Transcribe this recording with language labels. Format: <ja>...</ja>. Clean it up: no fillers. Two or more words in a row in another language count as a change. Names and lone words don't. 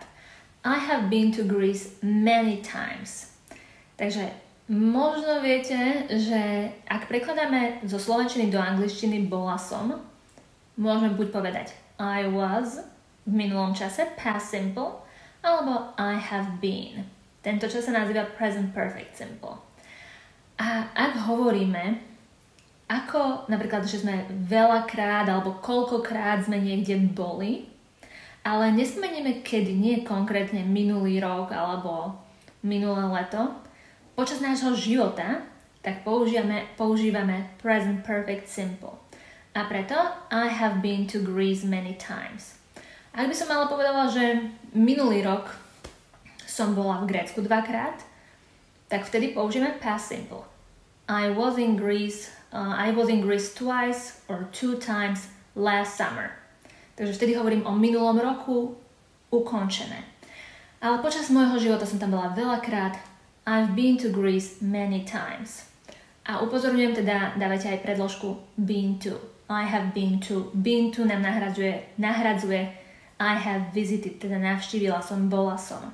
<en>I have been to Greece many times.</en> <sk>Takže možno viete, že ak prekladáme zo slovenčiny do angličtiny bola som, môžeme buď povedať</sk> <en>I was</en> <sk>v minulom čase,</sk> <en>past simple,</en> <sk>alebo</sk> <en>I have been.</en> <sk>Tento čas sa nazýva</sk> <en>present perfect simple.</en> <sk>A ak hovoríme ako napríklad, že sme veľakrát alebo koľkokrát sme niekde boli, ale nespomenieme kedy, nie konkrétne minulý rok alebo minulé leto, počas nášho života, tak používame</sk> <en>present perfect simple.</en> <sk>A preto</sk> <en>I have been to Greece many times.</en> <sk>Ak by som ale povedala, že minulý rok som bola v Grécku 2-krát, tak vtedy použijeme past simple.</sk> <en>I was in Greece twice or 2 times last summer.</en> <sk>Takže vtedy hovorím o minulom roku ukončené. Ale počas môjho života som tam bola veľakrát.</sk> <en>I've been to Greece many times.</en> <sk>A upozorňujem teda, dávajte aj predložku</sk> <en>been to. I have been to. Been to</en> <sk>nám nahradzuje</sk> <en>I have visited,</en> <sk>teda navštívila som, bola som.</sk>